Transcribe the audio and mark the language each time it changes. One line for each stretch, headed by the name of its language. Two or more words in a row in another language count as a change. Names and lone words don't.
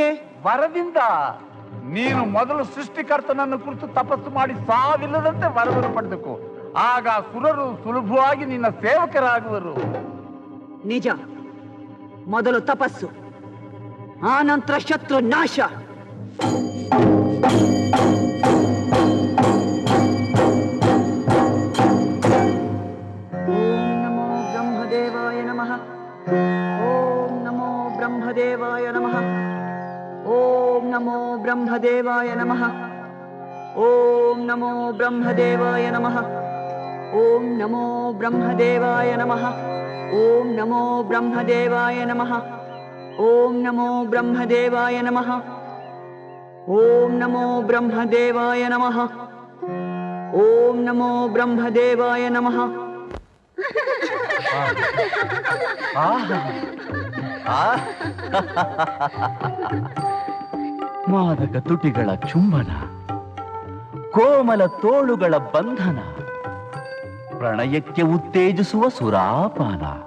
Kannada: ವರದಿಂದ. ನೀನು ಮೊದಲು ಸೃಷ್ಟಿಕರ್ತನನ್ನು ಕುರಿತು ತಪಸ್ಸು ಮಾಡಿ ಸಾವಿಲ್ಲದಂತೆ ವರವನ್ನು ಪಡೆದಕು. ಆಗ ಸುರರು ಸುಲಭವಾಗಿ ನಿನ್ನ ಸೇವಕರಾಗುವರು. ನಿಜ. ಮೊದಲು ತಪಸ್ಸು, ಆನಂತರ ಶತ್ರು ನಾಶ.
Sanskrit: ಓಂ ನಮೋ ಬ್ರಹ್ಮದೇವಾಯ ನಮಃ. ಓಂ ನಮೋ ಬ್ರಹ್ಮದೇವಾಯ ನಮಃ. ಓಂ ನಮೋ ಬ್ರಹ್ಮದೇವಾಯ ನಮಃ. ಓಂ ನಮೋ ಬ್ರಹ್ಮದೇವಾಯ ನಮಃ. ಓಂ ನಮೋ ಬ್ರಹ್ಮದೇವಾಯ ನಮಃ. ಓಂ ನಮೋ ಬ್ರಹ್ಮದೇವಾಯ ನಮಃ. ಓಂ ನಮೋ ಬ್ರಹ್ಮದೇವಾಯ ನಮಃ. ಓಂ ನಮೋ ಬ್ರಹ್ಮದೇವಾಯ ನಮಃ. ಓಂ ನಮೋ ಬ್ರಹ್ಮದೇವಾಯ ನಮಃ.
Kannada: ಮಾದಕ ತುಟಿಗಳ ಚುಂಬನ, ಕೋಮಲ ತೋಳುಗಳ ಬಂಧನ, ಪ್ರಣಯಕ್ಕೆ ಉತ್ತೇಜಿಸುವ ಸುರಾಪಾನ.